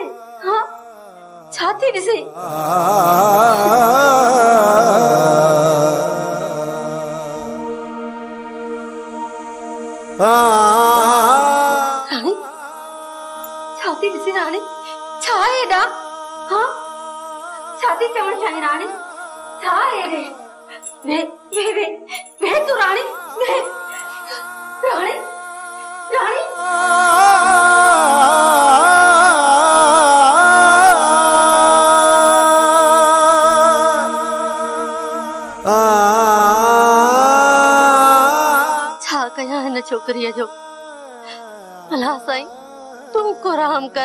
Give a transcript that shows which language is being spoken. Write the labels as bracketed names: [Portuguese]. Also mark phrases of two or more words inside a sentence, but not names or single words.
[Sindhi] हाँ छा थी ॾिसी? राणी छा थी ॾिसी? राणी छा आहे एॾा? हाँ छा थी चवण चाहिं राणी? छा आहे वे वे वे वे वे तू राणी वे राणी राणी छा कयां हिन छोकरीअ जो? अल्लाह साईं तू को रहम कर।